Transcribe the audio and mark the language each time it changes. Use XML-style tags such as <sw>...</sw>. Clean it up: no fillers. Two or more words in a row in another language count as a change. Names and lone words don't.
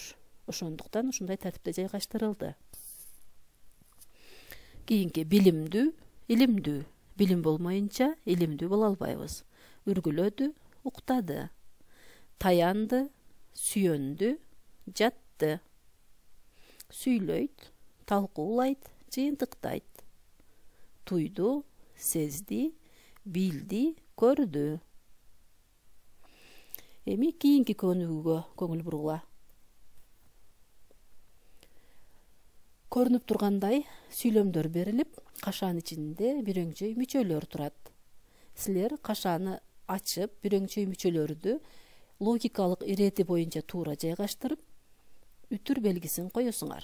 <ky>Ошондуктан ушундай тартипте жайгаштырылды. Кийинки билимдүү, илимдүү. Билим болмоюнча илимдүү боло албайбыз. Үргүлөдү, уктады. Таянды, сүйөндү, жатты. Сүйлөйт, талкуулайт, жыйынтыктайт.</ky> <tr>Tuydu, sezdi, bildi, gördü.</tr> <ky>Эми кийинки көнүгүүгө көңүл бургула. Көрүнүп тургандай, сүйлөмдөр берилип, кашаанын ичинде бирөңчөй мүчөлөр турат. Силер кашааны ачып, бирөңчөй мүчөлөрдү логикалык ирети боюнча туура жайгаштырып, үтүр белгисин коесуңар.</ky>